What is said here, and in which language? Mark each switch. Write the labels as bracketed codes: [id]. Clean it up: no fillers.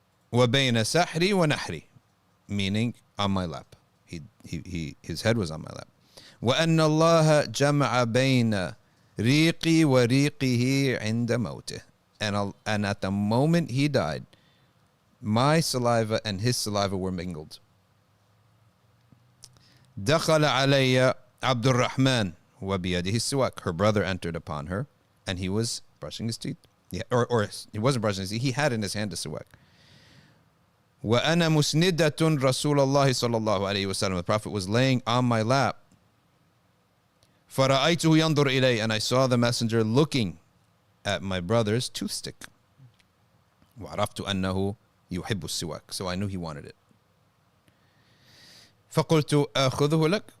[ar] Wa bayna sahri wa nahri, [en] meaning on my lap. His head was on my lap. [ar] Wa anna Allah jama'a bayna riqi wa riqihi 'inda mawtih. [en] And at the moment he died, my saliva and his saliva were mingled. [ar] دخل علي عبد الرحمن وبيده السواك. [en] Her brother entered upon her, and he was brushing his teeth. Yeah, or he wasn't brushing his teeth. He had in his hand a siwak. [ar] وأنا مسندة رسول الله صلى الله عليه وسلم. [en] The Prophet was laying on my lap. [ar] فرأيته ينظر إلي, [en] and I saw the messenger looking at my brother's toothstick. [ar] وعرفت أنه يحب السواك. [en] So I knew he wanted it. [ar] فقلت أخذه لك.